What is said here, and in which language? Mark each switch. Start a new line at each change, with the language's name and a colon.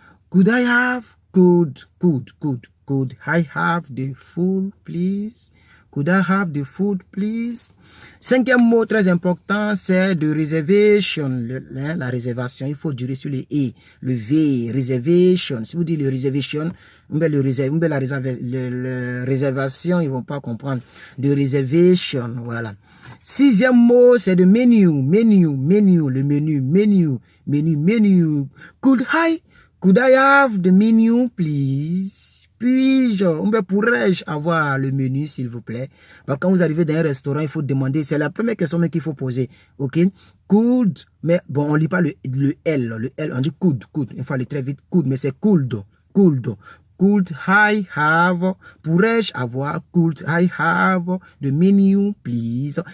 English: Could I have, could I have the food, please? Could I have the food, please?
French: Cinquième mot très important, c'est de reservation. La réservation, il faut durer sur le E, le V, reservation. Si vous dites le reservation, la réservation, ils ne vont pas comprendre. De reservation, voilà. Sixième mot, c'est de menu, le menu.
English: Could I have the menu, please?
French: Pourrais-je avoir le menu, s'il vous plaît? Quand vous arrivez dans un restaurant, il faut demander, c'est la première question qu'il faut poser, ok? Could, mais bon, on ne lit pas le L, on dit could, il faut aller très vite, could, mais c'est
English: could I have,
French: pourrais-je avoir,
English: could I have the menu, please?